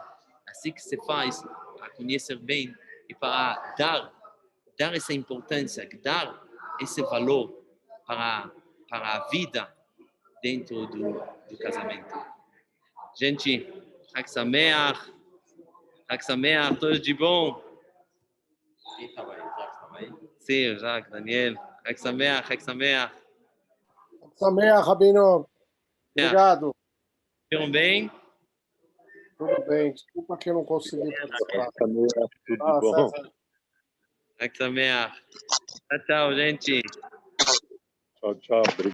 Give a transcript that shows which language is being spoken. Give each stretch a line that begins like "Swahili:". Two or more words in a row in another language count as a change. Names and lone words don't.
Portuguese: Assim que se faz a conhecer bem e para dar essa importância, dar esse valor para a vida dentro do casamento. Gente,
Hebrew: חג שמח,
Portuguese: tudo de bom. Sim, Jacques, Daniel.
Hebrew: חג שמח.
Portuguese: Sameach, Rabino. Obrigado. Viram bem? Tudo bem. Desculpa que eu não consegui participar. Tudo bom?
Hebrew: חג שמח.
Portuguese: Tchau, gente. Tchau.